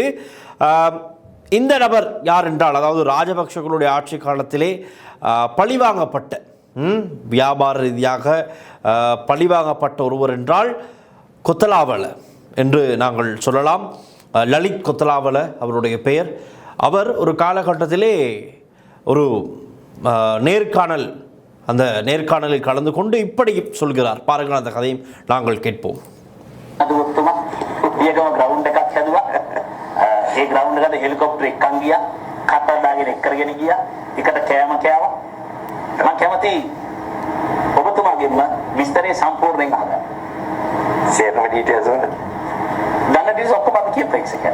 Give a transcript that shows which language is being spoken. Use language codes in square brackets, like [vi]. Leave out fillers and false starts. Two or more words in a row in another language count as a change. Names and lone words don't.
[ta] இந்த நபர் யார் என்றால், அதாவது ராஜபக்சர்களுடைய ஆட்சி காலத்திலே பழிவாங்கப்பட்ட, வியாபார ரீதியாக பழிவாங்கப்பட்ட ஒருவர் என்றால் கொத்தலாவல என்று நாங்கள் சொல்லலாம். லலித் கொத்தலாவல அவருடைய பெயர். அவர் ஒரு காலகட்டத்திலே ஒரு நேர்காணல், அந்த நேர்காணலில் கலந்து கொண்டு இப்படி சொல்கிறார். பாருங்கள், அந்த கதையும் நாங்கள் கேட்போம். [si] ඒ ග්‍රවුන්ඩ් එකට හෙලිකොප්ටර් එකක් ගියා, කට්ටක් දාගෙන එක්කරගෙන ගියා, එකට කෑම කෑවා. මම කැමති ඔබතුමාගෙම විස්තරේ සම්පූර්ණයෙන් අහන්න. සේරම ඩීටේල්ස් වල ඩීටේල්ස් ඔක්කොම අපි කියපු එක.